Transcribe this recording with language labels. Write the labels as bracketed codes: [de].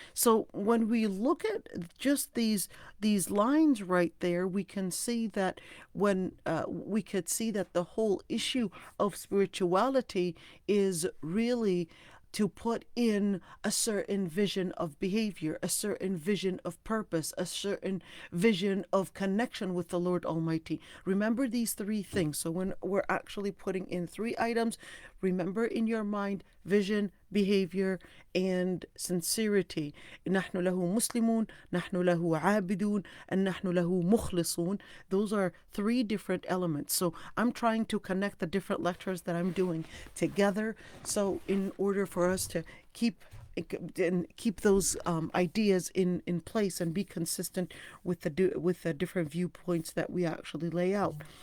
[en] So when we look at just these lines right there, we can see that when we could see that the whole issue of spirituality is really to put in a certain vision of behavior, a certain vision of purpose, a certain vision of connection with the Lord Almighty. Remember these three things. So when we're actually putting in three items, remember in your mind vision, behavior, and sincerity. [ar] نحن له مسلمون, نحن له عابدون, and نحن له مخلصون. [en] Those are three different elements. So I'm trying to connect the different lectures that I'm doing together. So in order for us to keep those ideas in place and be consistent with the different viewpoints that we actually lay out.